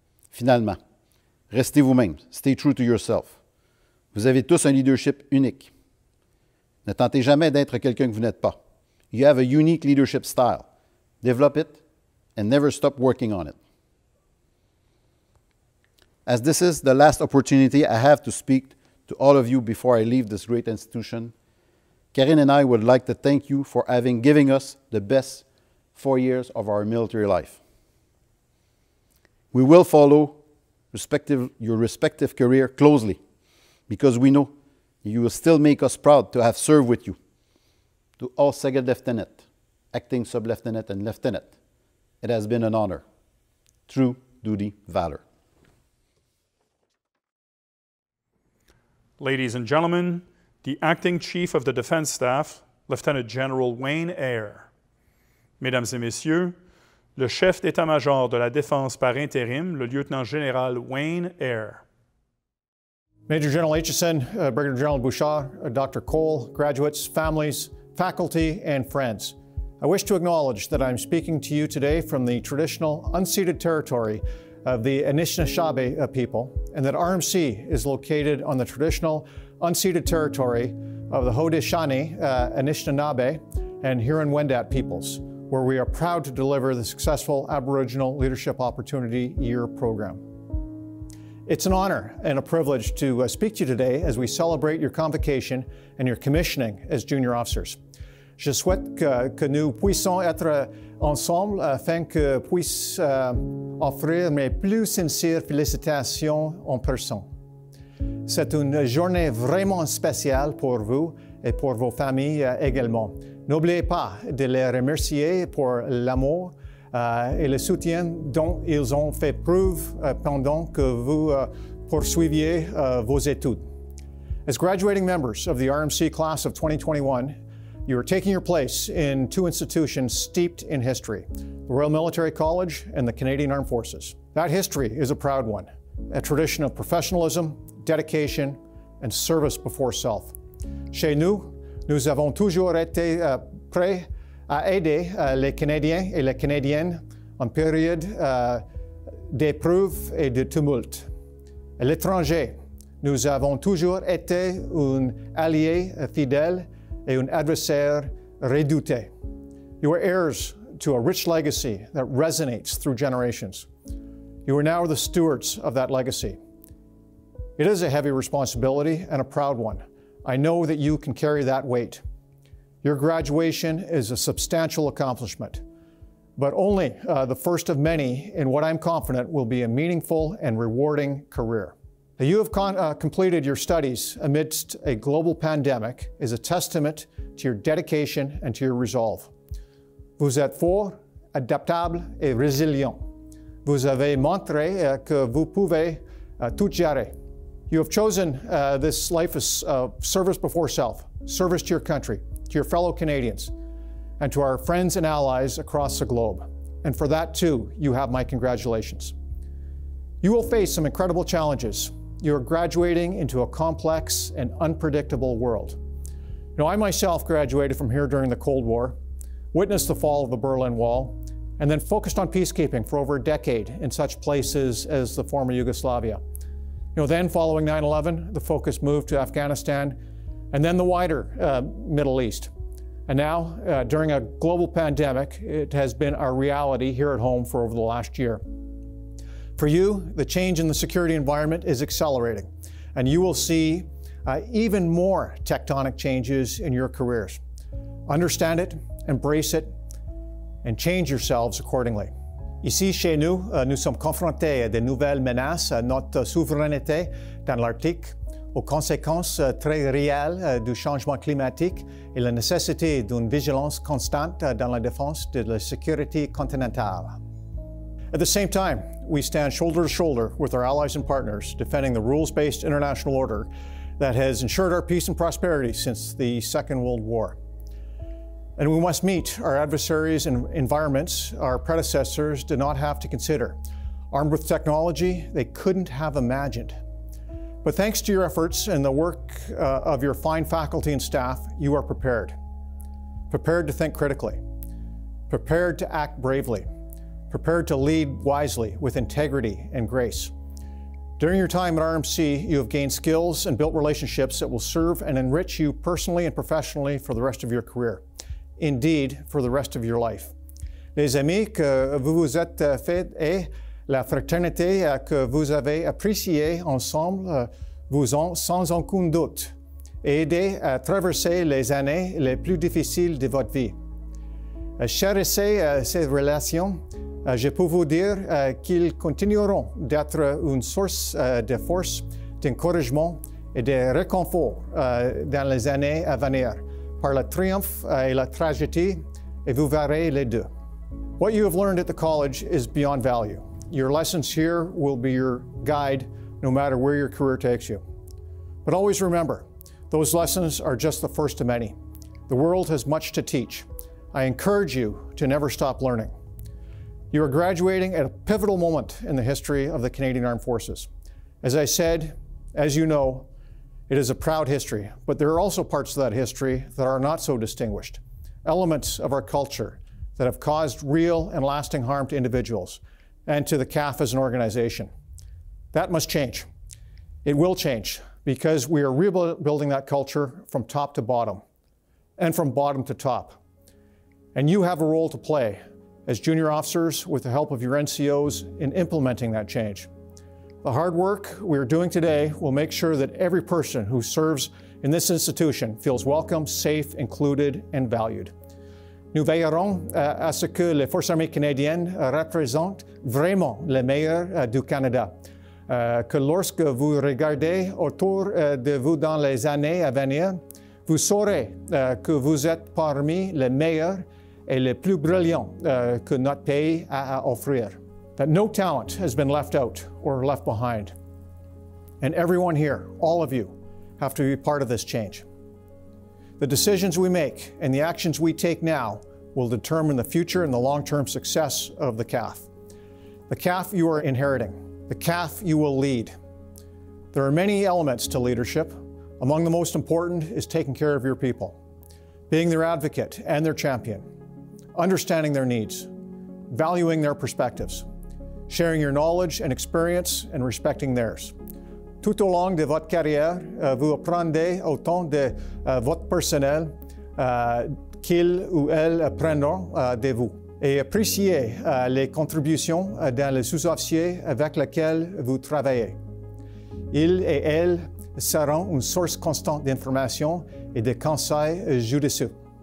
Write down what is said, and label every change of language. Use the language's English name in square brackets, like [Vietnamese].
[French] Finalement, restez vous-même. [English] Stay true to yourself. [French] Vous avez tous un leadership unique. Ne tentez jamais d'être quelqu'un que vous n'êtes pas. [English] You have a unique leadership style. Develop it and never stop working on it. As this is the last opportunity I have to speak to all of you before I leave this great institution, Karine and I would like to thank you for having given us the best 4 years of our military life. We will follow your respective career closely because we know you will still make us proud to have served with you. To all second lieutenant, acting sub-lieutenant, and lieutenant, it has been an honor. True duty, valor. Ladies and gentlemen, the Acting Chief of the Defense Staff, Lieutenant General Wayne Eyre. [French] Mesdames et Messieurs, le chef d'état-major de la Défense par intérim, le lieutenant-général Wayne Eyre. [English] Major General Aitchison, Brigadier General Bouchard, Dr. Cole, graduates, families, faculty, and friends. I wish to acknowledge that I'm speaking to you today from the traditional unceded territory of the Anishinaabe people, and that RMC is located on the traditional unceded territory of the Haudenosaunee, Anishinaabe, and Huron-Wendat peoples, where we are proud to deliver the successful Aboriginal Leadership Opportunity Year program. It's an honor and a privilege to speak to you today as we celebrate your convocation and your commissioning as junior officers. [French] Je souhaite que nous puissions être ensemble afin que puisse offrir mes plus sincères félicitations en personne. C'est une journée vraiment spéciale pour vous et pour vos familles également. N'oubliez pas de les remercier pour l'amour et le soutien dont ils ont fait preuve pendant que vous poursuiviez vos études. [English] As graduating members of the RMC class of 2021, you are taking your place in 2 institutions steeped in history, the Royal Military College and the Canadian Armed Forces. That history is a proud one, a tradition of professionalism, dedication, and service before self. [French] Chez nous, nous avons toujours été prêts à aider les Canadiens et les Canadiennes en période d'épreuve et de tumulte. À l'étranger, nous avons toujours été un allié fidèle et un adversaire redouté. [English] You are heirs to a rich legacy that resonates through generations. You are now the stewards of that legacy. It is a heavy responsibility and a proud one. I know that you can carry that weight. Your graduation is a substantial accomplishment, but only the first of many in what I'm confident will be a meaningful and rewarding career. That you have completed your studies amidst a global pandemic is a testament to your dedication and to your resolve. [French] Vous êtes fort, adaptable et résilient. Vous avez montré que vous pouvez tout gérer. [English] You have chosen this life as service before self, service to your country, to your fellow Canadians, and to our friends and allies across the globe. And for that too, you have my congratulations. You will face some incredible challenges. You are graduating into a complex and unpredictable world. You know, I myself graduated from here during the Cold War, witnessed the fall of the Berlin Wall, and then focused on peacekeeping for over a decade in such places as the former Yugoslavia. You know, then following 9/11, the focus moved to Afghanistan, and then the wider Middle East. And now, during a global pandemic, it has been our reality here at home for over the last year. For you, the change in the security environment is accelerating, and you will see even more tectonic changes in your careers. Understand it, embrace it, and change yourselves accordingly. [French] Ici, chez nous, nous sommes confrontés à de nouvelles menaces à notre souveraineté dans l'Arctique, aux conséquences très réelles du changement climatique et la nécessité d'une vigilance constante dans la défense de la sécurité continentale. [English] At the same time, we stand shoulder to shoulder with our allies and partners, defending the rules-based international order that has ensured our peace and prosperity since the Second World War. And we must meet our adversaries in environments our predecessors did not have to consider, armed with technology they couldn't have imagined. But thanks to your efforts and the work of your fine faculty and staff, you are prepared. Prepared to think critically, prepared to act bravely, prepared to lead wisely with integrity and grace. During your time at RMC, you have gained skills and built relationships that will serve and enrich you personally and professionally for the rest of your career. Indeed, for the rest of your life. [French] Les amis que vous vous êtes faits et la fraternité que vous avez appréciée ensemble vous ont sans aucun doute aidé à traverser les années les plus difficiles de votre vie. Chérissez ces relations. Je peux vous dire qu'ils continueront d'être une source de force, d'encouragement et de réconfort dans les années à venir, par le triomphe et la tragédie, et vous verrez les deux. [English] What you have learned at the college is beyond value. Your lessons here will be your guide no matter where your career takes you. But always remember, those lessons are just the first of many. The world has much to teach. I encourage you to never stop learning. You are graduating at a pivotal moment in the history of the Canadian Armed Forces. As I said, as you know, it is a proud history, but there are also parts of that history that are not so distinguished. Elements of our culture that have caused real and lasting harm to individuals and to the CAF as an organization. That must change. It will change because we are rebuilding that culture from top to bottom and from bottom to top. And you have a role to play as junior officers with the help of your NCOs in implementing that change. The hard work we are doing today will make sure that every person who serves in this institution feels welcome, safe, included, and valued. [French] Nous veillerons à ce que les Forces armées canadiennes représentent vraiment les meilleurs du Canada. Que lorsque vous regardez autour de vous dans les années à venir, vous saurez que vous êtes parmi les meilleurs et les plus brillants que notre pays a à offrir. [English] That no talent has been left out or left behind. And everyone here, all of you, have to be part of this change. The decisions we make and the actions we take now will determine the future and the long-term success of the CAF. The CAF you are inheriting, the CAF you will lead. There are many elements to leadership. Among the most important is taking care of your people, being their advocate and their champion, understanding their needs, valuing their perspectives, sharing your knowledge and experience and respecting theirs. [French] Tout au long de votre carrière, vous apprendrez autant de votre personnel qu'ils ou elles apprendront de vous. Et appréciez les contributions dans les sous-officiers avec lesquels vous travaillez. Ils et elles seront une source constante d'information et de conseils judicieux.